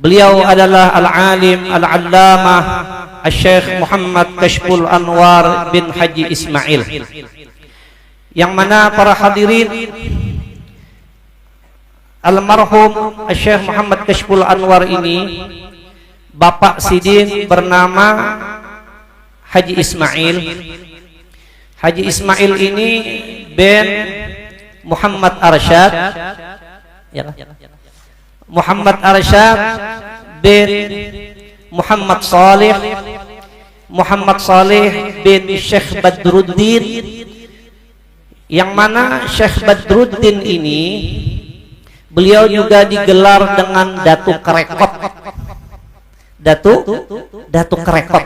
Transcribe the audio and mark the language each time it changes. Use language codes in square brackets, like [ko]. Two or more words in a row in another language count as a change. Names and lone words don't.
[id] Beliau adalah al-alim al-allamah Syekh Muhammad Kashful Anwar bin Haji Ismail, yang mana para hadirin, almarhum Syekh Muhammad Kashful Anwar ini Bapak Sidin bernama Haji Ismail. Haji Ismail ini bin Muhammad Arsyad, ya, Muhammad Arsyad bin Muhammad Saleh bin Syekh Badruddin, yang mana Syekh Badruddin ini beliau juga digelar dengan Datuk Kerekot. Datuk Kerekot.